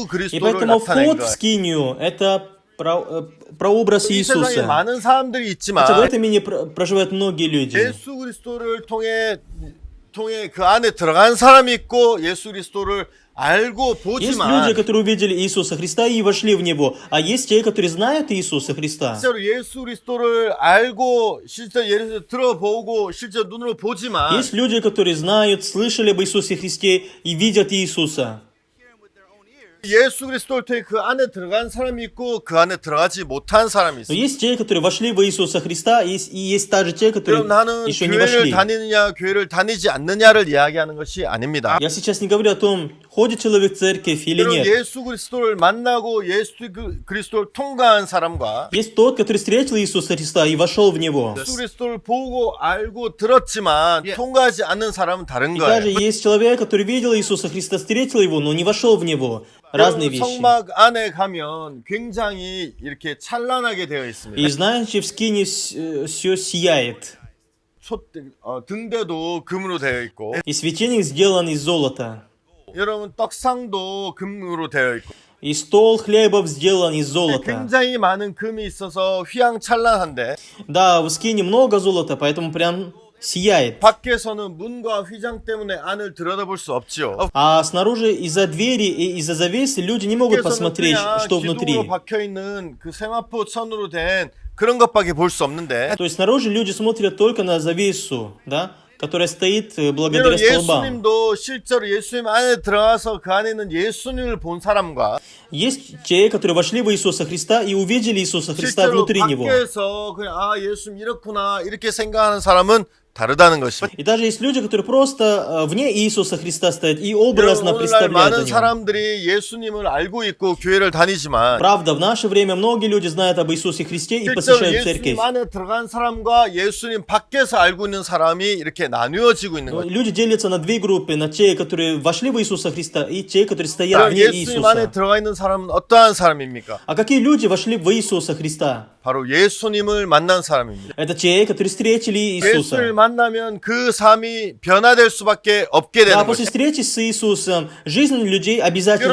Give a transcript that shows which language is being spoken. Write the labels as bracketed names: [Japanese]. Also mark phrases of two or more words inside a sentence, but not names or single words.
[Russian] И [Korean] 그리스도를 [Russian] поэтому [Korean] 나타낸 [Russian] вход в [Korean] 거예요. [Russian] скинию – это прообраз [Korean] 이 세상에 [Russian] Иисуса. [Korean] 많은 사람들이 [Russian] Хотя в [Korean] 있지만 [Russian] этом мире проживают многие люди. [Korean] 예수 그리스도를 통해 그 안에 들어간 사람이 있고 예수 그리스도를 알고 [Russian] Есть [Korean] 보지만 [Russian] люди, которые увидели Иисуса Христа и вошли в Него, а есть те, которые знают Иисуса Христа. [Korean] 실제로 예수 그리스도를 알고 실제 예수 들어보고 실제 눈으로 보지만 [Russian] Есть люди, которые знают, слышали об Иисусе Христе и видят Иисуса. [Korean] 예수 그리스도를 통해 그 안에 들어간 사람이 있고 그 안에 들어가지 못한 사람이 [Russian] Но [Korean] 있어요. [Russian] есть те, которые вошли в Иисуса Христа, и есть также те, которые [Korean] 그럼 나는 [Russian] еще не [Korean] 교회를 [Russian] вошли. [Korean] 다니느냐 교회를 다니지 않느냐를 이야기하는 것이 아닙니다. [Russian] Я сейчас не говорю о том, ходит человек в церковь или [Korean] 여러분 [Russian] нет. [Korean] 예수 그리스도를 만나고 예수 그리스도를 통과한 사람과 [Russian] Есть тот, который встретил Иисуса Христа и вошел в Него. [Korean] 예수 그리스도를 보고 알고 들었지만 통과하지 않는 사람은 다른 [Russian] И также [Korean] 거예요. [Russian] есть человек, который видел Иисуса Христа, встретил Его, но не вошел в Него. Разные вещи. [Korean] 성막 안에 가면 굉장히 이렇게 찬란하게 되어 있습니다. [Russian] И знаете, в скине все сияет. [Korean] 등대도 금으로 되어 있고 [Russian] И светильник сделан из золота. [Korean] 여러분 떡상도 금으로 되어 있고 [Russian] И стол хлебов сделан из золота. [Korean] 굉장히 많은 금이 있어서 휘황찬란한데 [Russian] Да, в скине много золота, поэтому прям сияет. [Korean] 밖에서는 문과 휘장 때문에 안을 들여다볼 수 없지요. [Russian] А снаружи из-за двери и из-за завесы люди не могут [Korean] 밖에서는 [Russian] посмотреть, [Korean] 그냥 [Russian] что [Korean] 기둥으로 [Russian] внутри. [Korean] 박혀 있는 그 세마포 천으로 된 그런 것밖에 볼 수 없는데 [Russian] То есть снаружи люди смотрят только на завесу, да, которая стоит благодаря [Korean] 여러분, [Russian] столбам. [Korean] 예수님도 실제로 예수님 안에 들어가서 그 안에 있는 예수님을 본 사람과 [Russian] Есть те, которые вошли в Иисуса Христа и увидели Иисуса Христа [Korean] 실제로 [Russian] внутри Него. [Korean] 밖에서 그냥 아 예수님 이렇구나 이렇게 생각하는 사람은 다르다는 것입니다. [Russian] И даже есть люди, которые просто вне Иисуса Христа стоят и образно [Korean] 오늘날 [Russian] представляют о [Korean] 많은 [Russian] нем. [Korean] 사람들이 예수님을 알고 있고 교회를 다니지만 [Russian] Правда, в наше время многие люди знают об Иисусе Христе и [Korean] 실제로 [Russian] посещают церковь. [Korean] 예수님 안에 들어간 사람과 예수님 밖에서 알고 있는 사람이 이렇게 나누어지고 있는 [Russian] Но [Korean] 거죠. [Russian] люди делятся на две группы, на те, которые вошли в Иисуса Христа, и те, которые стоят [Korean] 그럼 [Russian] вне [Korean] 예수님 안에 [Russian] Иисуса. [Korean] 들어가 있는 사람은 어떠한 사람입니까? [Russian] А какие люди вошли в Иисуса Христа? [Korean] 바로 예수님을 만난 사람입니다. [Russian] Это те, которые встретили [Korean] 예수를 [Russian] Иисуса. [Korean] 만나면 그 삶이 변화될 수밖에 없게 [Russian] Да, [Korean] 되는 [Russian] после [Korean] 거죠. [Russian] встречи с Иисусом жизнь людей обязательно